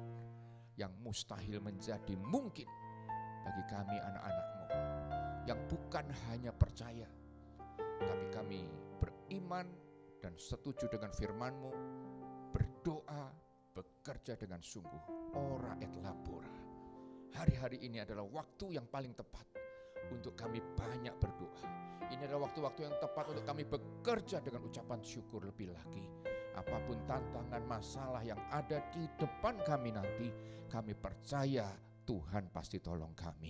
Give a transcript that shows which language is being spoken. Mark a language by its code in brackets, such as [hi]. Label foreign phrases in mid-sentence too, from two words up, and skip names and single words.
[id] Yang mustahil menjadi mungkin bagi kami anak-anak-Mu, yang bukan hanya percaya, tapi kami beriman dan setuju dengan firman-Mu, berdoa, bekerja dengan sungguh, [la] ora et labora. [id] Hari-hari ini adalah waktu yang paling tepat untuk kami banyak berdoa. Ini adalah waktu-waktu yang tepat untuk kami bekerja dengan ucapan syukur lebih lagi. Apapun tantangan masalah yang ada di depan kami nanti, kami percaya Tuhan pasti tolong kami.